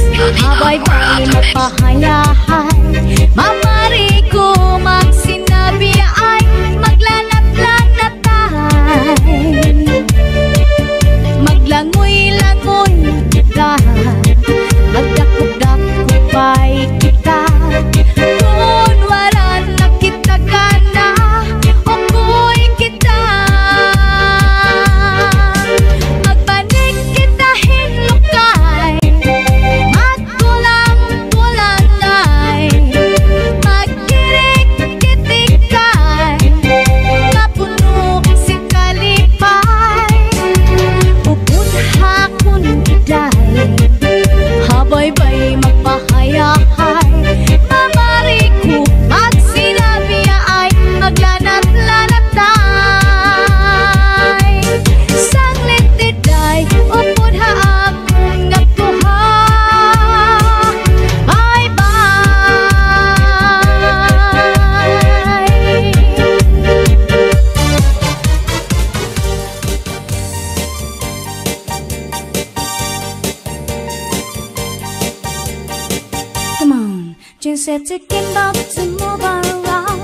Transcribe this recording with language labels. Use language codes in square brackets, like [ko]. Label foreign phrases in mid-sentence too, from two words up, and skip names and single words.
[war] Habay-bay mapahayahay, mamari ko magsinabi ay maglanat-lanatay. Maglangoy-langoy kita, magdakop-dakopay kita. Kung wala na kita gana, okoy kita. Magbanig kita hinlukay, magkulang-kulanay, magkirik-kitikay, mapuno si kalipay. Pupunhakon kiday, habay-bay magpahayahay, mamari ko magsinabi ay maglanat-lanatay. Sanglit diday, upod haakong nakuha. [en] Bye-bye. Come on, just set to get up to move around.